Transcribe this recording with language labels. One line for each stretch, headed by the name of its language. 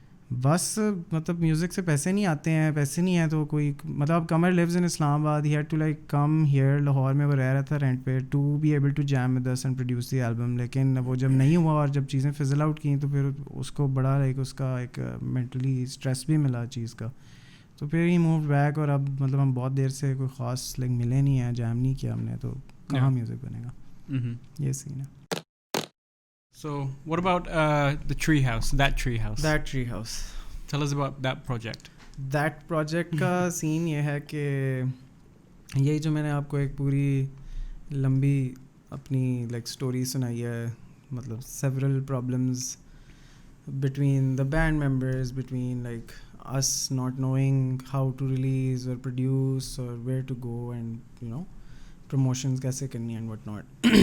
Urdu: بس مطلب میوزک سے پیسے نہیں آتے ہیں، پیسے نہیں ہیں تو کوئی مطلب قمر
English: lives in Islamabad, he had to like come here,
Urdu: Lahore میں وہ رہ رہا تھا رینٹ پہ،
English: To be able to jam with us and produce the album.
Urdu: لیکن وہ جب نہیں ہوا اور جب چیزیں فزل آؤٹ کیں تو پھر اس کو بڑا لائک اس کا ایک مینٹلی اسٹریس بھی ملا چیز کا. تو پھر
English: he move back,
Urdu: اور اب مطلب ہم بہت دیر سے کوئی خاص لائک ملے نہیں ہیں، جیم نہیں کیا ہم نے، تو کہاں میوزک بنے گا. یہ سین ہے.
English: So what about the tree house? That tree house. That tree house. Tell us about that project. That project
Urdu: کا سین یہ ہے کہ یہی جو میں نے آپ کو ایک پوری لمبی اپنی لائک اسٹوری سنائی ہے،
English: مطلب several problems between the band members, between like us not knowing how to release or produce or where to go and you know
Urdu: promotions کیسے کرنی
English: And what not.